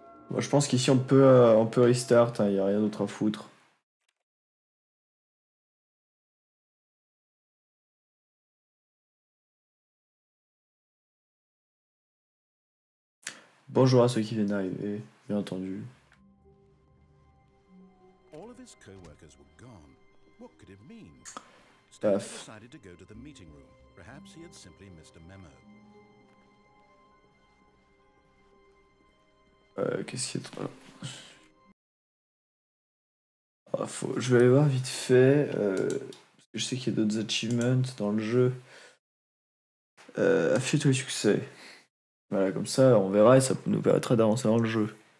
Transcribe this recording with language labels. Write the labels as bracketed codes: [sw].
[fr] Moi, je pense qu'ici, on peut restart, il n'y a rien d'autre à foutre. Bonjour à ceux qui viennent d'arriver, bien entendu. [en] All of his co-workers were gone. What could it mean? Stanley Paf. decided to go to the meeting room. Perhaps he had simply missed a memo. [fr] Qu'est-ce qu'il y a de... Je vais aller voir vite fait. Parce que je sais qu'il y a d'autres achievements dans le jeu. Afficher tous les succès. Voilà, comme ça, on verra et ça nous permettra d'avancer dans le jeu.